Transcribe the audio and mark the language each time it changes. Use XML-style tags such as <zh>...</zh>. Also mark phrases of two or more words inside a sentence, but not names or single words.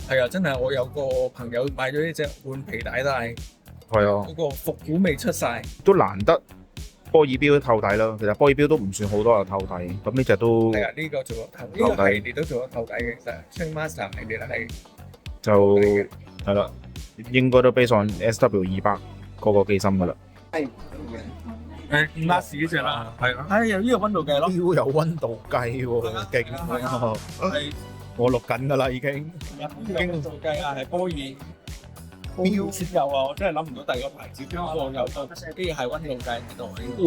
<yue>係啊，真係我有個朋友買咗呢隻換皮帶，但係係啊，嗰個復古味出晒。都難得波爾錶透底啦，其實波爾錶都唔算好多有透底，咁呢只都係啊，呢個做咗透，呢個系列都做咗透底嘅，其實 Trainmaster 系列係就係啦，應該都</yue> <en>base on</en> <yue>SW200 嗰個機芯噶啦。 Last 呢只啦，係啊，有呢個溫度計咯，錶有溫度計喎，勁喎！係我錄緊噶啦已經。溫度計啊，係波爾錶先有啊，我真係諗唔到第二個牌子邊個有個機械溫度計喺度。</yue>